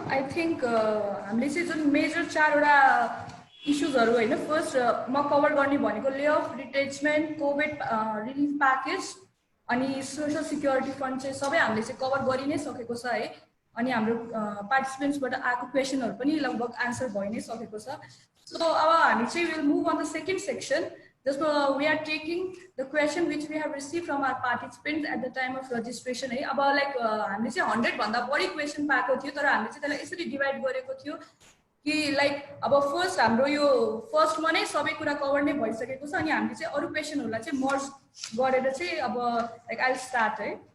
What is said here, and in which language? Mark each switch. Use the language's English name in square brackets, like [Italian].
[Nepali] I think हामीले चाहिँ जुन मेजर 4वटा इस्युजहरू होइन, फर्स्ट म कभर गर्ने भनेको ले अफ रिटेचमेन्ट, कोभिड रिलिफ प्याकेज अनि सोसल सिक्योरिटी फन्ड चाहिँ सबै हामीले चाहिँ कभर गरि नै सकेको छ है। अनि हाम्रो पार्टिसिपेन्ट्सबाट आएको क्वेसनहरू पनि लगभग आन्सर भइ नै सकेको छ। सो अब हामी चाहिँ [English] will move on the second section [Nepali] जसमा [English] we are taking the question which we have receive from our participants at the time of registration [Nepali] है। अब लाइक हामीले चाहिँ 100 भन्दा बढी क्वेसन पाएको थियो, तर हामीले चाहिँ त्यसलाई यसरी डिभाइड गरेको थियो कि लाइक अब फर्स्ट हाम्रो यो फर्स्टमा नै सबै कुरा कभर नै भइसकेको छ अनि हामीले चाहिँ अरू क्वेसनहरूलाई चाहिँ मर्ज गरेर चाहिँ अब लाइक आई स्टार्ट है।